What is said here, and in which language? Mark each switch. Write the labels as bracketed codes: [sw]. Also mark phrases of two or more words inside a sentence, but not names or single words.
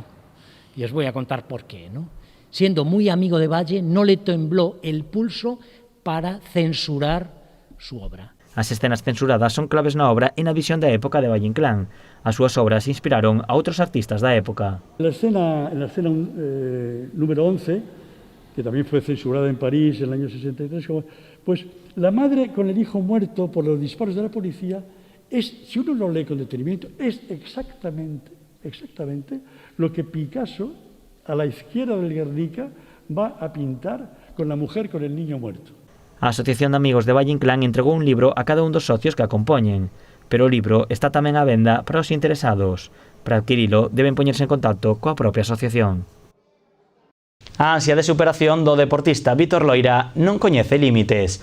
[es] Y os voy a contar por qué, ¿no? Siendo muy amigo de Valle, no le tembló el pulso para censurar su obra. [gl] As escenas censuradas son claves na obra e na visión da época de Valle Inclán. As súas obras inspiraron a outros artistas da época. [es] En la escena número 11, que también fue censurada en París en el año 63, pues la madre con el hijo muerto por los disparos de la policía, si uno lo lee con detenimiento, es exactamente lo que Picasso, a la izquierda del Guernica, va a pintar con la mujer con el niño muerto. [gl] A Asociación de Amigos de Valle Inclán entregou un libro a cada un dos socios que a compoñen, pero o libro está tamén á venda para os interesados. Para adquirilo, deben poñerse en contacto coa propia asociación. A ansia de superación do deportista Vítor Loira non coñece límites.